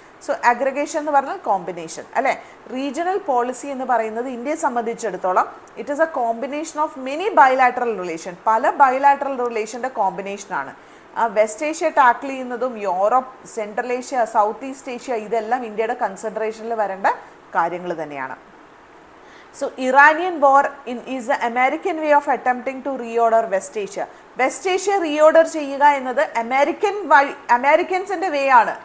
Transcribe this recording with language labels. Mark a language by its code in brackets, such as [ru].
[ml] So aggregation എന്ന് പറഞ്ഞാൽ combination അല്ലേ. റീജിയണൽ പോളിസി എന്ന് പറയുന്നത് ഇന്ത്യയെ സംബന്ധിച്ചിടത്തോളം [en] it is a combination of many bilateral relation, [ml] പല ബൈലാറ്ററൽ റിലേഷൻ്റെ കോമ്പിനേഷനാണ്. വെസ്റ്റ് ഏഷ്യ ടാക്കിൾ ചെയ്യുന്നതും Europe, central Asia, south east Asia ഇതെല്ലാം ഇന്ത്യയുടെ കൺസിഡറേഷനിൽ വരേണ്ട കാര്യങ്ങൾ തന്നെയാണ്. [en] So Iranian war is the American way of attempting to reorder West Asia. [ml] West Asia reorder ചെയ്യുക എന്നത് അമേരിക്കൻസിൻ്റെ വേ ആണ്.